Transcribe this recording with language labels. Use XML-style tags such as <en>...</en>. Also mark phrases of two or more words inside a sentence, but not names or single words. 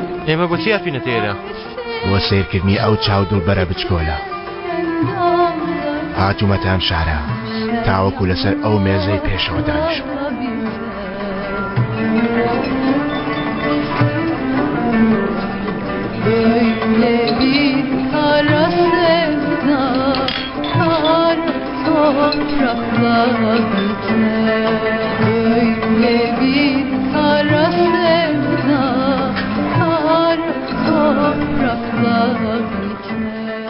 <ckb>ئێمە بۆچی یافینە تێرە بۆ سیرکردنی ئەو چاو دڵبەرە بچکۆلە هاتوومەتان شارە تاوەکو لەسەر ئەو مێزەی پێشەوە دانیشم</ckb> <tr>Öyle bir kara sevda kara toprakla biter. Öyle bir kara sevda kara toprakla biter.</tr>